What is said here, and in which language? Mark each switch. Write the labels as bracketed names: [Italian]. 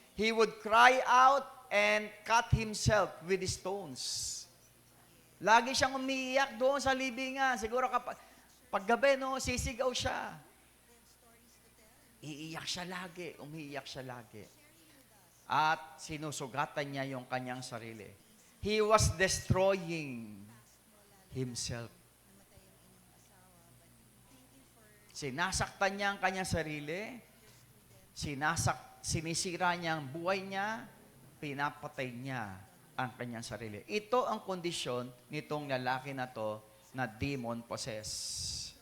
[English] He would cry out and cut himself with stones. [Filipino] Lagi siyang umiiyak doon sa libingan. Siguro pag gabi, no, sisigaw siya. Iiyak siya lagi, umiiyak siya lagi. At sinusugatan niya yung kanyang sarili. [English] He was destroying himself. [Filipino] Sinasaktan niya ang kanyang sarili. Sinisira niya ang buhay niya. Pinapatay niya ang kanyang sarili. Ito ang kondisyon nitong lalaki na to na demon-possessed.